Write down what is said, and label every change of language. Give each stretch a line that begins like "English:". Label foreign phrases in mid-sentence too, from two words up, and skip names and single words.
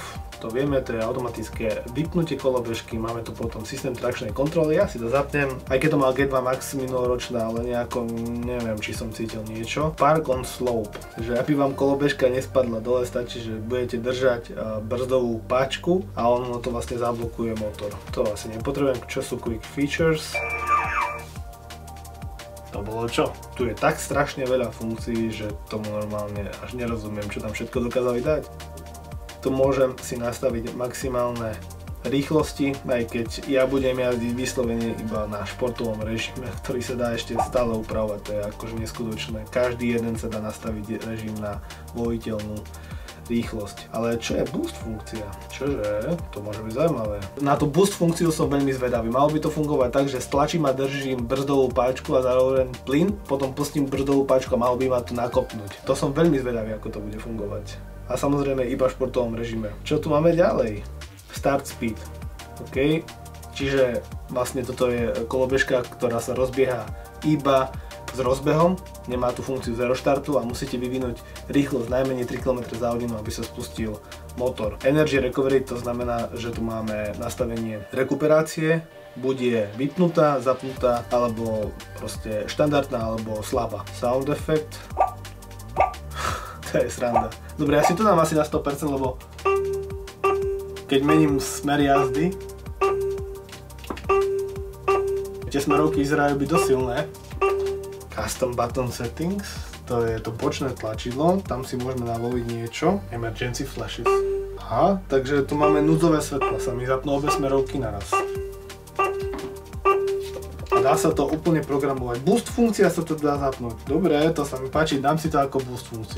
Slovak: To vieme, to je automatické vypnutie kolobežky, máme tu potom systém trakčnej kontroly, ja si to zapnem, aj keď to mal G2 Max minuloročná, ale nejako neviem, či som cítil niečo.
English: Park on slope,
Slovak: že aby vám kolobežka nespadla dole, stačí, že budete držať brzdovú páčku a ono to vlastne zablokuje motor. To asi nepotrebujem, čo sú
English: quick features.
Slovak: To bolo čo? Tu je tak strašne veľa funkcií, že tomu normálne až nerozumiem, čo tam všetko dokázali dať. Tu môžem si nastaviť maximálne rýchlosti, aj keď ja budem jazdiť vyslovene iba na športovom režime, ktorý sa dá ešte stále upravovať, to je akože neskutočné. Každý jeden sa dá nastaviť režim na voliteľnú rýchlosť. Ale čo je boost funkcia? Čože? To môže byť zaujímavé. Na tú boost funkciu som veľmi zvedavý. Malo by to fungovať tak, že stlačím a držím brzdovú páčku a zároveň plyn, potom pustím brzdovú páčku a malo by ma to nakopnúť. To som veľmi zvedavý, ako to bude fungovať. A samozrejme iba v športovom režime. Čo tu máme ďalej?
English: Start speed. OK.
Slovak: Čiže vlastne toto je kolobežka, ktorá sa rozbieha iba s rozbehom. Nemá tú funkciu zero štartu a musíte vyvinúť rýchlosť najmenej 3 km za hodinu, aby sa spustil motor.
English: Energy recovery,
Slovak: to znamená, že tu máme nastavenie rekuperácie. Buď je vypnutá, zapnutá, alebo proste štandardná, alebo slabá.
English: Sound effect.
Slovak: To je sranda. Dobre, ja si to dám asi na 100%, lebo keď mením smer jazdy, tie smerovky vyzerajú byť dosť silné.
English: Custom button settings,
Slovak: to je to bočné tlačidlo, tam si môžeme navoliť niečo.
English: Emergency flashes.
Slovak: Aha, takže tu máme núdzové svetla, sa mi zapnú obe smerovky naraz. Dá sa to úplne programovať. Boost funkcia sa to dá zapnúť. Dobre, to sa mi páči, dám si to ako boost funkciu.